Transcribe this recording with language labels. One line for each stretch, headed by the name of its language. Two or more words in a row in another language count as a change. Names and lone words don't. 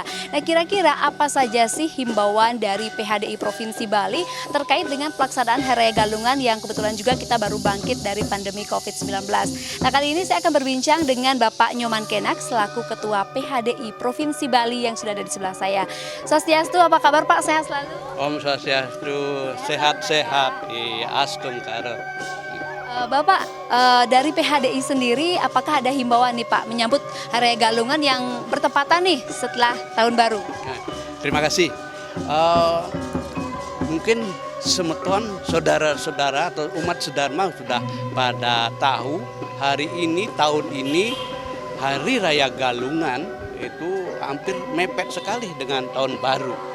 Indonesian: Nah, kira-kira apa saja sih himbauan dari PHDI Provinsi Bali terkait dengan pelaksanaan Hari Raya Galungan yang kebetulan juga kita baru bangkit dari pandemi COVID-19. Nah, kali ini saya akan berbincang dengan Bapak Nyoman Kenak selaku Ketua PHDI Provinsi Bali yang sudah ada di sebelah saya. Swastiastu, apa kabar Pak? Sehat selalu?
Balinese: Om Swastiastu,
Indonesian: sehat-sehat, astum karo. Bapak, dari PHDI sendiri apakah ada himbauan nih Pak menyambut Hari Raya Galungan yang bertepatan nih setelah Tahun Baru? Terima kasih. Mungkin semeton saudara-saudara atau umat sedharma sudah pada tahu hari ini, tahun ini Hari Raya Galungan itu hampir mepet sekali dengan Tahun Baru.